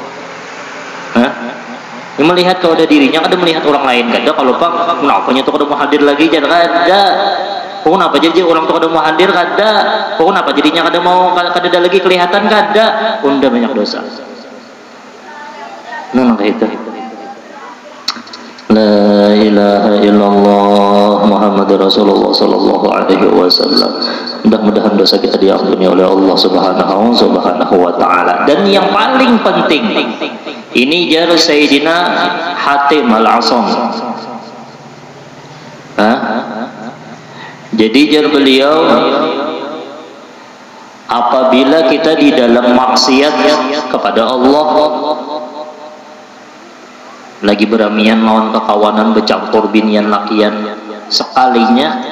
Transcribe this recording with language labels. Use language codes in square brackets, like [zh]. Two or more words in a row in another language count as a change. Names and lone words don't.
[bjn] Yang melihat kalau ada dirinya, ada melihat orang lain kada. Kalau pak kenapa tuh kada mau hadir lagi jadi kada, kenapa jadi orang tuh kada mau hadir kada, kenapa jadinya kada mau kada lagi kelihatan kada, unda banyak dosa. Nah kayak itu. [ar] لا إله إلا الله محمد رسول الله صلى الله عليه وسلم. [bjn] Mudah-mudahan dosa kita diampuni oleh Allah [ar] سبحانه وتعالى. [bjn] Dan yang paling penting, ini jar Sayyidina Hatim al-Asam. Jadi jar beliau, apabila kita di dalam maksiat kepada Allah, lagi beramian lawan kekawanan, bercampur binian lakian, sekalinya